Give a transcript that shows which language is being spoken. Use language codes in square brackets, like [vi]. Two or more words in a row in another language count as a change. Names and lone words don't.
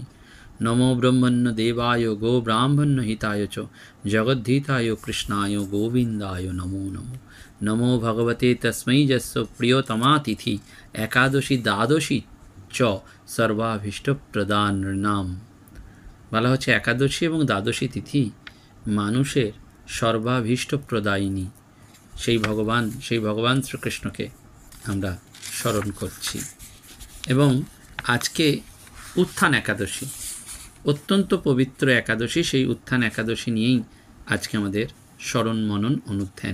[sa] नमो ब्रह्मण्य देवाय गो ब्राह्मण्य हिताय च जगद्धिताय कृष्णाय गोविन्दाय नमो नमो। नमो भगवते तस्मै यस्य प्रियतमातिथि एकादशी द्वादशी च सर्वाभीष्टप्रदानृणां। [bn] বলা হচ্ছে একাদশী এবং দ্বাদশী তিথি মানুষের সর্বাভীষ্ট প্রদায়িনী সেই ভগবান শ্রীকৃষ্ণকে আমরা স্মরণ করছি। এবং আজকে উত্থান একাদশী, অত্যন্ত পবিত্র একাদশী, সেই উত্থান একাদশী নিয়েই আজকে আমাদের স্মরণ মনন অনুধ্যান।